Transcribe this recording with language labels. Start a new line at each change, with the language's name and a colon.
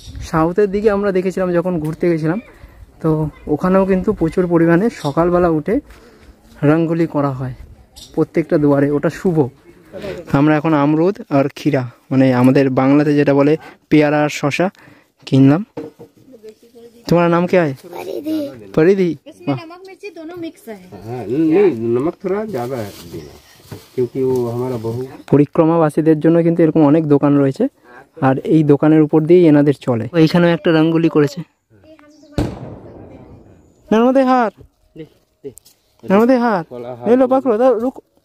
Bangla: সাউথের দিকে আমরা দেখেছিলাম যখন ঘুরতে গেছিলাম, তো ওখানেও কিন্তু প্রচুর পরিমাণে সকালবেলা উঠে রঙ্গোলি করা হয় প্রত্যেকটা দুয়ারে, ওটা শুভ। আমরা এখন আমরুদ আর ক্ষীরা, মানে আমাদের বাংলাতে যেটা বলে পেয়ারা আর শশা কিনলাম।
Hindi: तुम्हारा नाम क्या है? परिधि। इसमें नमक मिर्ची दोनों मिक्स है। हाँ, नहीं नमक थोड़ा ज़्यादा है देना, क्योंकि वो हमारा बहु।
Bangla: পরিক্রমাবাসীদের জন্য কিন্তু এরকম অনেক দোকান রয়েছে, আর এই দোকানের উপর দিয়েই এনাদের চলে। এইখানেও একটা রঙ্গোলি করেছে, নর্মদে হার, নর্মদে হার, এলো পাকড়ো দাও, রুক।